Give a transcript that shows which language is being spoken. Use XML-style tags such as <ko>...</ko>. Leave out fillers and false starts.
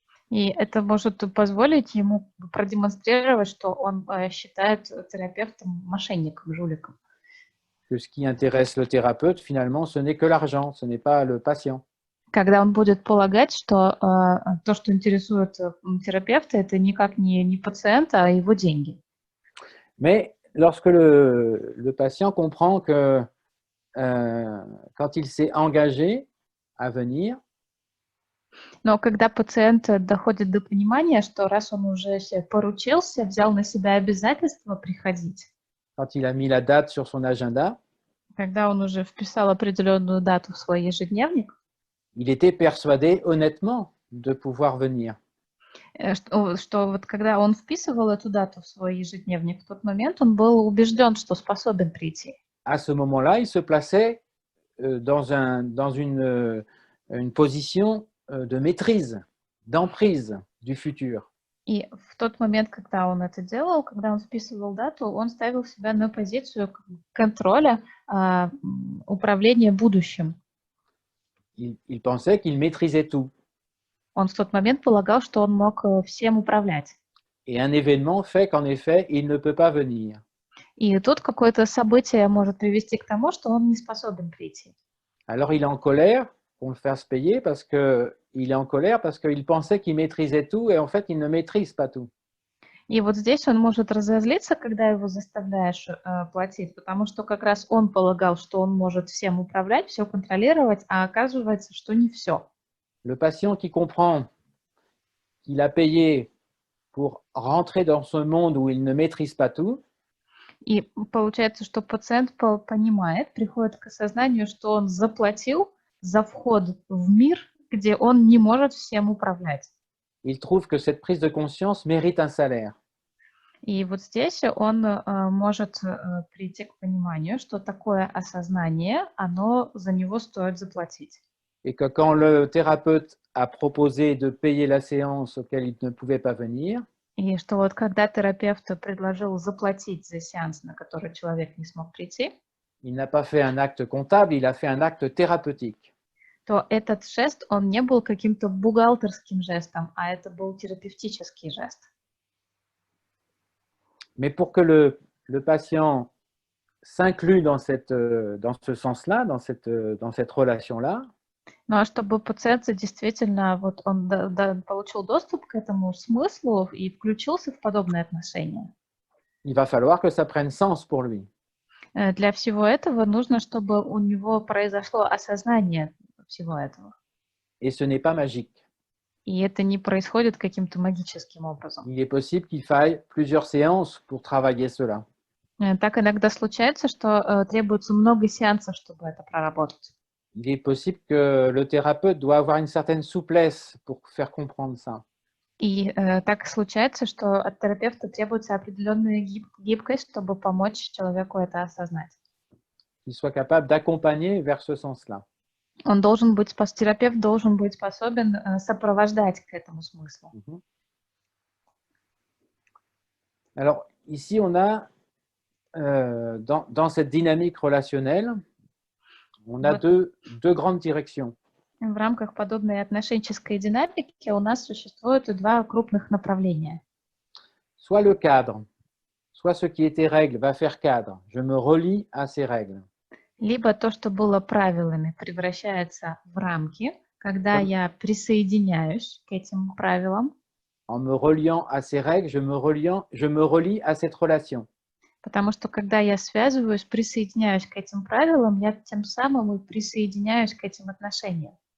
<ru>И это может позволить ему продемонстрировать, что он считает терапевтом мошенником, жуликом.</ru> <fr>Que ce qui intéresse le thérapeute, finalement, ce n'est que l'argent, ce n'est pas le patient.</fr> <ru>Когда он будет полагать, что то, что интересует терапевта, это никак не пациента, а его деньги.</ru> <fr>Mais lorsque le patient comprend que quand il s'est engagé à venir,</fr> <ru>Но когда пациент доходит до понимания, что раз он уже поручился, взял на себя обязательство приходить,</ru> <fr>quand il a mis la date sur son agenda,</fr> <ru>когда он уже вписал определенную дату в свой ежедневник,</ru> <fr>il était persuadé honnêtement de pouvoir venir.</fr> <ru>что вот когда он вписывал эту дату в свой ежедневник, в тот момент он был убежден, что способен прийти.</ru> <fr>À ce moment-là, il se plaçait dans une position de maîtrise, d'emprise du futur.</fr> <ru>И в тот момент, когда он это делал, когда он вписывал дату, он ставил себя на позицию контроля, управления будущим.</ru> <fr>Il pensait qu'il maîtrisait tout.</fr> <ru>Он в тот момент полагал, что он мог всем управлять.</ru> <fr>Et un événement fait qu'en effet, il ne peut pas venir.</fr> <ru>И тут какое-то событие может привести к тому, что он не способен прийти.</ru> <fr>Alors il est en colère qu'on le fasse payer parce qu'il pensait qu'il maîtrisait tout et en fait, il ne maîtrise pas tout.</fr> <ru>И вот здесь он может разозлиться, когда его заставляешь платить, потому что как раз он полагал, что он может всем управлять, все контролировать, а оказывается, что не все.</ru> <fr>Le patient qui comprend qu'il a payé pour rentrer dans ce monde où il ne maîtrise pas tout,</fr> <ru>и получается, что пациент понимает, приходит к осознанию, что он заплатил за вход в мир, где он не может всем управлять.</ru> <fr>Il trouve que cette prise de conscience mérite un salaire.</fr> <ru>И вот здесь он может прийти к пониманию, что такое осознание, оно за него стоит заплатить.</ru> <fr>Et que quand le thérapeute a proposé de payer la séance auquel il ne pouvait pas venir,</fr> <ru>И что вот когда терапевт предложил заплатить за сеанс, на который человек не смог прийти,</ru> <fr>il n'a pas fait un acte comptable, il a fait un acte thérapeutique.</fr> <ru>то этот жест, он не был каким-то бухгалтерским жестом, а это был терапевтический жест.</ru> <fr>Mais pour que le patient s'inclue dans ce sens-là, dans cette relation-là,</fr> <ru>Ну а чтобы пациент действительно вот он получил доступ к этому смыслу и включился в подобные отношения,</ru> <fr>il va falloir que ça prenne sens pour lui.</fr> <ru>Для всего этого нужно, чтобы у него произошло осознание всего этого.</ru> <fr>Et ce n'est pas magique.</fr> <ru>И это не происходит каким-то магическим образом.</ru> <fr>Il est possible qu'il faille plusieurs séances pour travailler cela.</fr> <ru>Так иногда случается, что требуется много сеансов, чтобы это проработать.</ru> <fr>Il est possible que le thérapeute doit avoir une certaine souplesse pour faire comprendre ça.</fr> <ru>И так случается, что от терапевта требуется определенная гибкость, чтобы помочь человеку это осознать.</ru> <fr>Qu'il soit capable d'accompagner vers ce sens-là.</fr> <ru>Терапевт должен быть способен сопровождать к этому смыслу.</ru> <fr>Alors, ici, on a, dans cette dynamique relationnelle, on a deux grandes directions.</fr> <ru>В рамках подобной отношенческой динамики у нас существуют два крупных направления.</ru> <fr>Soit le cadre, soit ce qui était règle va faire cadre. Je me relie à ces règles.</fr> <ru>Либо то, что было правилами, превращается в рамки, когда я присоединяюсь к этим правилам.</ru> <fr>En me reliant à ces règles, je me relie à cette relation.</fr> <ru>Потому что когда я связываюсь, присоединяюсь к этим правилам, я тем самым и присоединяюсь к этим отношениям.</ru>